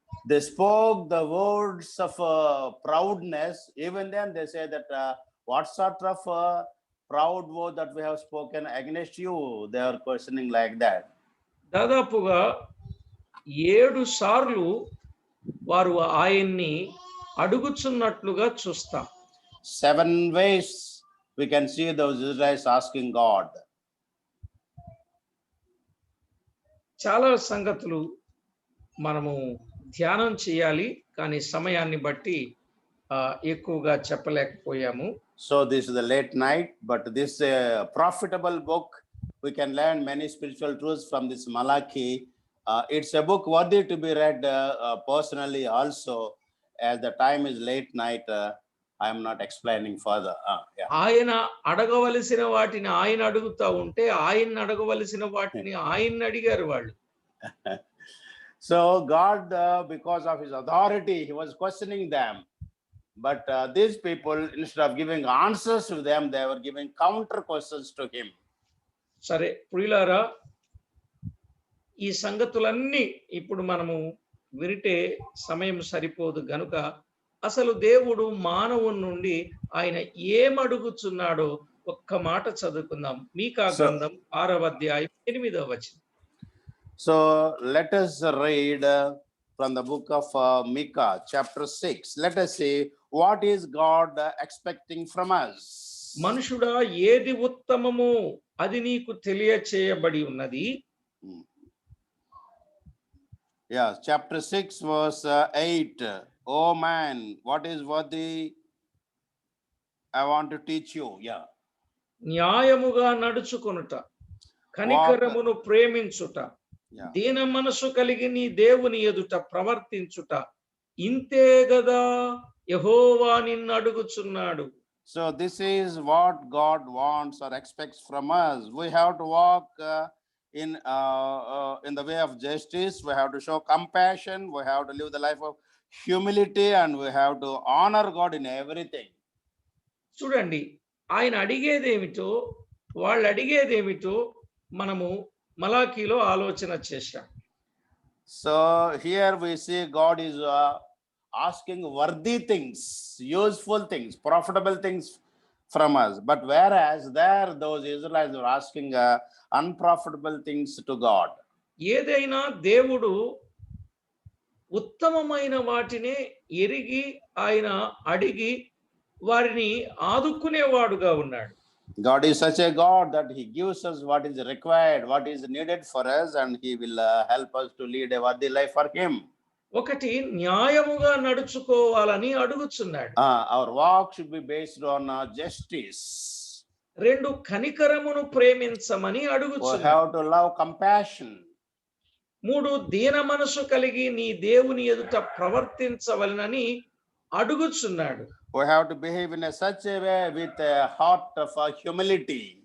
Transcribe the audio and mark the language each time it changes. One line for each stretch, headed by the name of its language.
English: They spoke the words of proudness. Even then they say that what sort of proud word that we have spoken against you? They are questioning like that.
Telugu: దాదాపుగా 7 సార్లు వారు ఆయన్ని అడుగుచున్నట్లుగా చూస్తాం.
English: 7 ways we can see those Israelites asking God.
Telugu: చాలా సంగతులు మనము ధ్యానం చేయాలి, కానీ సమయాన్ని బట్టి ఎక్కువగా చెప్పలేకపోయాము.
English: So this is the late night, but this profitable book, we can learn many spiritual truths from this Malachi. It's a book worthy to be read personally also. As the time is late night, I am not explaining further. Yeah.
Telugu: ఆయన అడగవలసిన వాటిని ఆయన అడుగుతా ఉంటే ఆయన అడగవలసిన వాటిని ఆయన అడిగారు వాళ్ళు.
English: So God, because of his authority, he was questioning them. But these people, instead of giving answers to them, they were giving counter questions to him.
Telugu: సరే ప్రియులారా, ఈ సంగతులన్నీ ఇప్పుడు మనము విరిటే సమయం సరిపోదు గనుక అసలు దేవుడు మానవుని నుండి ఆయన ఏమడుగుచున్నాడో ఒక్క మాట చదువుకుందాం. మీకా గ్రంథం 6వ అధ్యాయం 8వ వచనం.
English: So let us read from the book of Micah chapter 6. Let us see what is God expecting from us.
Telugu: మనుషుడా, ఏది ఉత్తమమో అది నీకు తెలియచేయబడి ఉన్నది.
English: Yeah, chapter 6 verse 8. Oh man, what is worthy? I want to teach you. Yeah.
Telugu: న్యాయముగా నడుచుకొనుట, కనికరమును ప్రేమించుట, దీన మనసు కలిగి నీ దేవుని ఎదుట ప్రవర్తించుట, ఇంతే గదా యెహోవా నిన్ను అడుగుచున్నాడు.
English: So this is what God wants or expects from us. We have to walk in the way of justice. We have to show compassion. We have to live the life of humility, and we have to honor God in everything.
Telugu: చూడండి, ఆయన అడిగేదేమిటో వాళ్ళు అడిగేదేమిటో మనము మలాకీలో ఆలోచన చేశాం.
English: So here we see God is asking worthy things, useful things, profitable things from us. But whereas there those Israelites were asking unprofitable things to God.
Telugu: ఏదైనా దేవుడు ఉత్తమమైన వాటినే ఎరిగి ఆయన అడిగి వారిని ఆదుకునేవాడుగా ఉన్నాడు.
English: God is such a God that he gives us what is required, what is needed for us, and he will help us to lead a worthy life for him.
Telugu: ఒకటి న్యాయముగా నడుచుకోవాలని అడుగుచున్నాడు.
English: Our walk should be based on justice.
Telugu: 2 కనికరమును ప్రేమించమని
English: We
Telugu: అడుగుచున్నాడు.
English: have to love compassion.
Telugu: 3 దీన మనసు కలిగి నీ దేవుని ఎదుట ప్రవర్తించవలనని అడుగుచున్నాడు.
English: We have to behave in such a way with a heart of humility.